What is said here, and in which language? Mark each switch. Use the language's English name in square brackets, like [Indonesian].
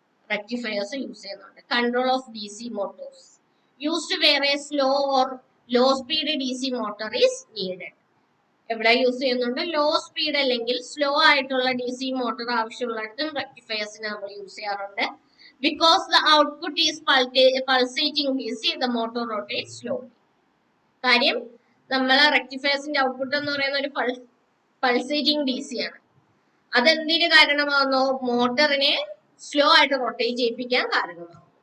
[Malayalam] Rectifiers use ചെയ്യുന്നുണ്ട്. [English] Control of DC motors used where a slow or low speed DC motor is needed. [Malayalam] എവിടെ use ചെയ്യുന്നുണ്ട്? Low speed അല്ലെങ്കിൽ slow ആയിട്ടുള്ള DC motor ആവശ്യമുള്ളിടത്തും റെക്ടിഫയേഴ്സിനെ നമ്മൾ use ചെയ്യാറുണ്ട്. [English] Because the output is pulsating DC, the motor rotates slowly. [Malayalam] കാര്യം നമ്മളെ റെക്ടിഫയേഴ്സിന്റെ output എന്ന് പറയുന്ന ഒരു പൾസേറ്റിംഗ് DC ആണ്. അതെന്തിന് കാരണമാകുന്നു? മോട്ടറിനെ സ്ലോ ആയിട്ട് റൊട്ടേറ്റ് ചെയ്യിപ്പിക്കാൻ കാരണമാകും.